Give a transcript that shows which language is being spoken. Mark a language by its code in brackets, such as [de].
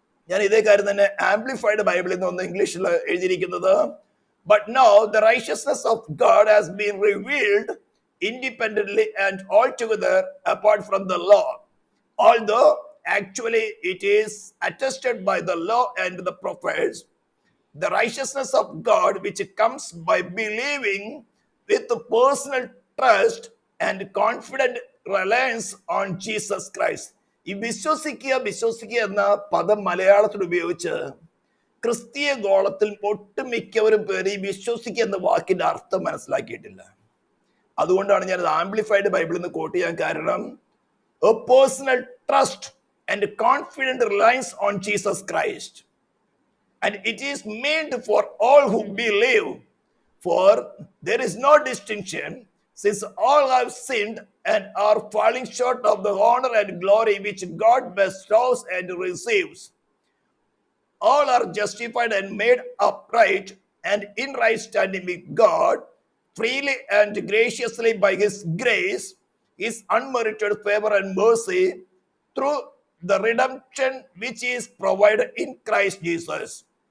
[ml] ഞാൻ ഇതേ കാര്യം തന്നെ ആംപ്ലിഫൈഡ് ബൈബിളിൽ നിന്ന് ഇംഗ്ലീഷിൽ എഴുതിയിരിക്കുന്നത്, [en] but now the righteousness of God has been revealed independently and altogether apart from the law, although actually it is attested by the law and the prophets. The righteousness of God which comes by believing with personal trust and confident reliance on Jesus Christ. [ml] ഈ വിശ്വസിക്കുക എന്ന പദം മലയാളത്തിൽ ഉപയോഗിച്ച് ക്രിസ്തീയ ഗോളത്തിൽ ഒട്ടുമിക്കവരും പേര് ഈ വിശ്വസിക്കുക എന്ന വാക്കിന്റെ അർത്ഥം മനസ്സിലാക്കിയിട്ടില്ല. അതുകൊണ്ടാണ് ഞാൻ ആംപ്ലിഫൈഡ് ബൈബിളിൽ നിന്ന് കോട്ട് ചെയ്യാൻ കാരണം, [en] A personal trust and confident reliance on Jesus Christ. And it is meant for all who believe, for there is no distinction, since all have sinned and are falling short of the honor and glory which God bestows and receives. All are justified and made upright and in right standing with God, freely and graciously by His grace, His unmerited favor and mercy, through the redemption which is provided in Christ Jesus,